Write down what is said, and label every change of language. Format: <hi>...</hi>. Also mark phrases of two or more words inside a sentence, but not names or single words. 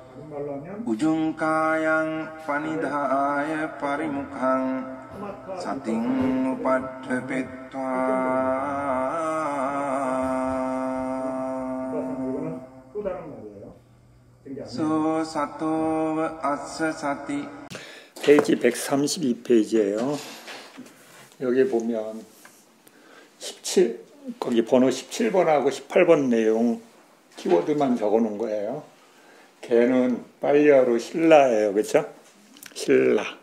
<pi>Ujungkayang panidhaya parimukhang sating upadhepetva so sato assa sati.</pi> <ko>페이지 132페이지예요. 여기 보면 17 거기 번호 17번하고 18번 내용 키워드만 적어 놓은 거예요. 걔는 빨리어로 신라예요. 그렇죠? 신라.</ko>